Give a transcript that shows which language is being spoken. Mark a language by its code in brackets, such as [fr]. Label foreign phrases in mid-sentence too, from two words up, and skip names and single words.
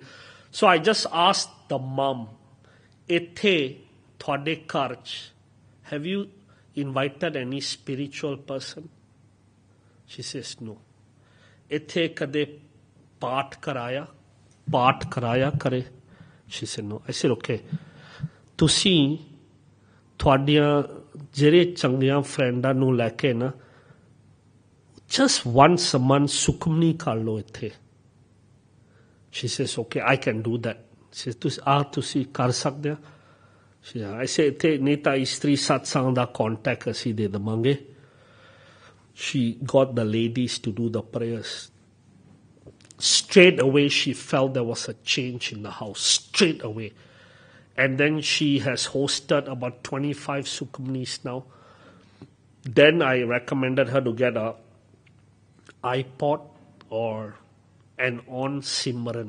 [en] So I just asked the mom, [pa] ਇੱਥੇ ਥੋਡੇ ਘਰ'ਚ, [en] have you invited any spiritual person? She says, no. [pa] ਇੱਥੇ ਕਦੇ ਪਾਠ ਕਰਾਇਆ ਕਰੇ? [en] She said, no. I said, [pa] okay. ਤੁਸੀਂ ਥੋਡੀਆਂ ਜਿਹੜੇ ਚੰਗੀਆਂ ਫਰੈਂਡਾਂ ਨੂੰ ਲੈ ਕੇ ਨਾ [en] just once a month [pa] ਸੁਖਮਨੀ ਕਰ ਲਓ ਇੱਥੇ. [en] She says, okay, I can do that. She says, [pa] ਤੁਸੀਂ ਕਰ ਸਕਦੇ ਆ? [en] She says, I say, [pa] ਇੱਥੇ ਨਹੀਂ ਤਾਂ ਇਸਤਰੀ ਸਤਸੰਗ ਦਾ contact ਅਸੀਂ ਦੇ ਦੇਵਾਂਗੇ. [en] She got the ladies to do the prayers. Straight away, she felt there was a change in the house. Straight away. And then she has hosted about 25 Sukhmanis now. Then I recommended her to get a iPod or an on Simran.